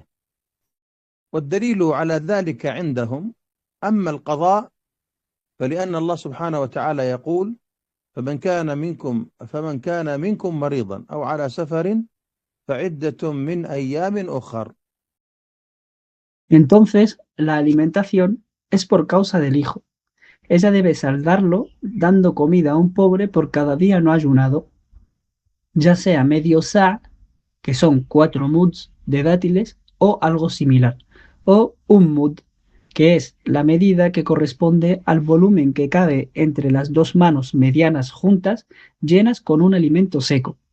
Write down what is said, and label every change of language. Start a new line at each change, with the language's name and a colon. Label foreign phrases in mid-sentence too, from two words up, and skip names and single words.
Arabic: والدليل على ذلك عندهم: أما القضاء فلأن الله سبحانه وتعالى يقول: فمن كان منكم مريضا أو على سفر فعدة من أيام أخر.
Spanish: Entonces, la alimentación es por causa del hijo. Ella debe saldarlo dando comida a un pobre por cada día no ayunado, ya sea medio sa', que son 4 muds de dátiles, o algo similar, o un mud, que es la medida que corresponde al volumen que cabe entre las dos manos medianas juntas, llenas con un alimento seco.